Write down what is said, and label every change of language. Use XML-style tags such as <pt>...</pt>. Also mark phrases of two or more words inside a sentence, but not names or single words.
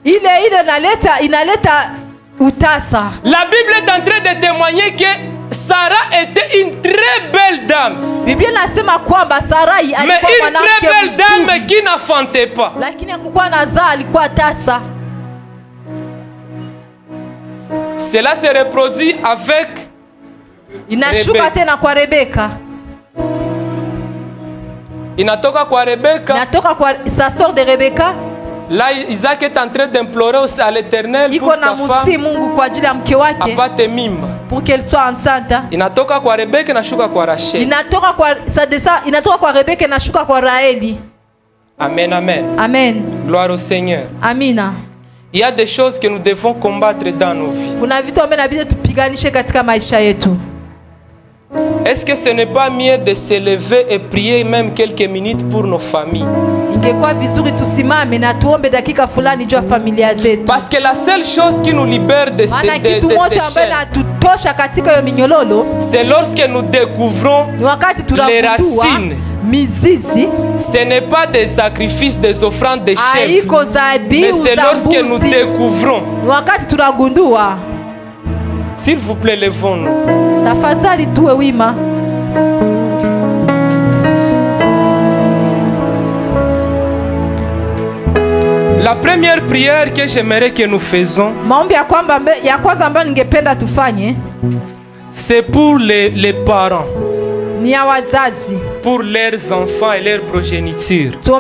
<fr>La Bible est en train de témoigner que Sarah était une très belle dame. Mais une très belle dame qui n'enfantait pas. Cela se reproduit avec Rebecca.</fr> <sw>Inatoka kwa Rebecca.</sw> <fr>Ça sort de Rebecca. Là, Isaac est en train d'implorer à l'Éternel pour sa femme</fr> <sw>apate mimba,</sw> <fr>pour qu'elle soit enceinte.</fr> <sw>Inatoka kwa Rebecca nashuka kwa Rachel. Inatoka kwa Rebecca nashuka kwa Raheli.</sw> <fr>Amen, amen. Amen. Gloire au Seigneur.</fr> <sw>Amina.</sw> <fr>Il y a des choses que nous devons combattre dans nos vies.</fr> <sw>Kuna vitu ambavyo inabidi tupiganishe katika maisha yetu.</sw> <fr>Est-ce que ce n'est pas mieux de se lever et prier même quelques minutes pour nos familles?</fr> <sw>Ingekuwa vizuri tusimame na tuombe dakika fulani juu ya familia zetu.</sw> <fr>Parce que la seule chose qui nous libère de ces chaînes,</fr> <sw>kututosha katika hiyo minyololo.</sw> <fr>C'est lorsque nous découvrons les racines.</fr> <sw>Mizizi.</sw> <fr>Ce n'est pas des sacrifices, des offrandes de chèvres, mais c'est lorsque nous découvrons. S'il vous plaît, levons-nous.</fr> <sw>Tafadhali tuwe wima.</sw> <fr>La première prière que j'aimerais que nous faisons, c'est pour les parents, pour leurs enfants et leurs progénitures.</fr>